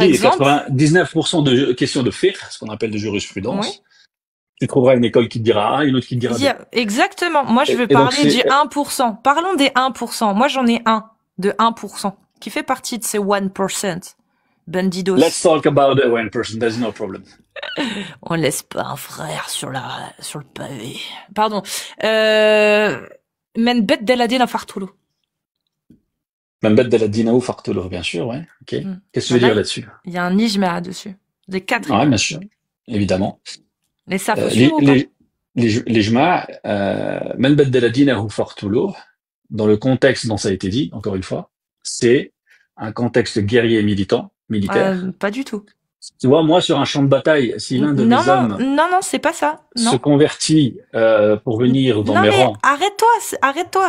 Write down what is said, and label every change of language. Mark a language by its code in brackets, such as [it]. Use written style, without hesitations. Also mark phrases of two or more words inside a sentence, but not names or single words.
[fr] dis, exemple, 99% de questions de fiqh, ce qu'on appelle de oui. jurisprudence, tu trouveras une école qui te dira A, une autre qui te dira B. Exactement. Moi, je veux Et donc parler du c'est, 1%. Parlons des 1%. Moi, j'en ai un de 1% qui fait partie de ces 1%. Bandidos. [en] let's talk about the 1%, there's no problem. [fr] On laisse pas un frère sur le pavé. Pardon. [ar] من بدل دينه فاقتلوه. من بدل دينه فاقتلوه, [fr] bien sûr, ouais. Ok. Qu'est-ce que tu veux Là, dire là-dessus? il y a un ijma dessus. Des 4 Ouais, écoles. bien sûr. Évidemment. Mais ça, faut suivre ou pas? [ar] Les jma', من بدل دينه فاقتلوه, [fr] dans le contexte dont ça a été dit, encore une fois, c'est un contexte guerrier militaire. Pas du tout. Tu vois, moi, sur un champ de bataille, si l'un de Non, mes non, hommes non, non, c'est pas ça. se Non. convertit pour venir dans Non, mes mais rangs, arrête-toi.